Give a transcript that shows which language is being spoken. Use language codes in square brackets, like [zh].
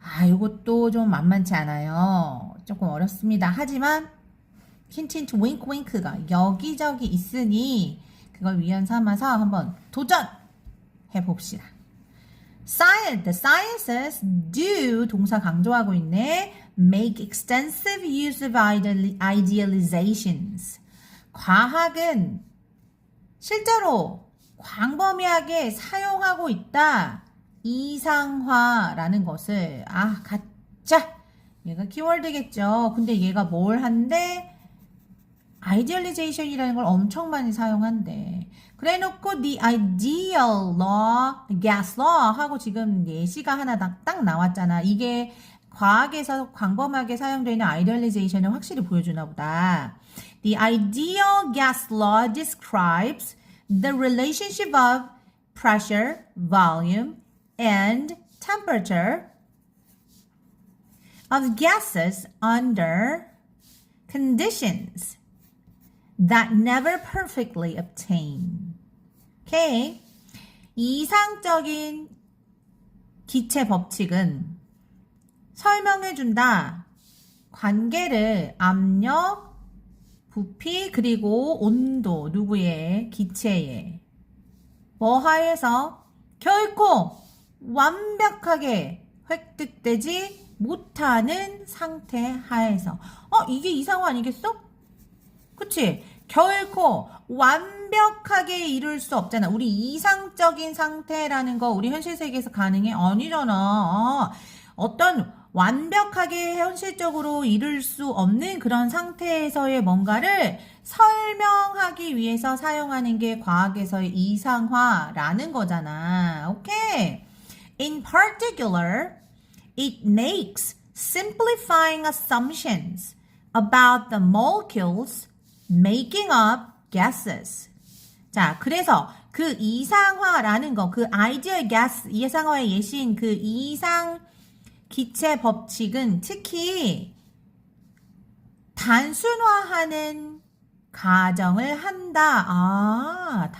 [ko] 요것도 좀 만만치 않아요. 조금 어렵습니다. 하지만 힌트 윙크윙크가 여기저기 있으니 그걸 위헌 삼아서 한번 도전해 봅시다. [en] The sciences do [ko] 동사 강조하고 있네. [en] Make extensive use of idealizations. [ko] 과학은 실제로 광범위하게 사용하고 있다. 이상화라는 것을 가짜 얘가 키워드겠죠. 근데 얘가 뭘 한대? idealization이라는 걸 엄청 많이 사용한대. 그래 놓고 [en] the ideal law, gas law [ko] 하고 지금 예시가 하나 딱 나왔잖아. 이게 과학에서 광범하게 사용되어 있는 idealization을 확실히 보여주나 보다. [en] The ideal gas law describes the relationship of pressure, volume, and temperature of gases under conditions that never perfectly obtain. [ko] 오케이. 이상적인 기체 법칙은 설명해준다. 관계를 압력, 부피, 그리고 온도, 누구의? 기체의. 뭐 하에서? 결코 완벽하게 획득되지 못하는 상태 하에서. 이게 이상화 아니겠어? 그치? 결코 완벽하게 이룰 수 없잖아. 우리 이상적인 상태라는 거 우리 현실 세계에서 가능해? 아니잖아. 어떤 완벽하게 현실적으로 이룰 수 없는 그런 상태에서의 뭔가를 설명하기 위해서 사용하는 게 과학에서의 이상화라는 거잖아. 오케이? [en] In particular, it makes simplifying assumptions about the molecules making up gases. [ko] 자, 그래서 그 이상화라는 거, 그 ideal gas, 이상화의 예시인 그 이상 기체 법칙은 특히 단순화하는 가정을 한다.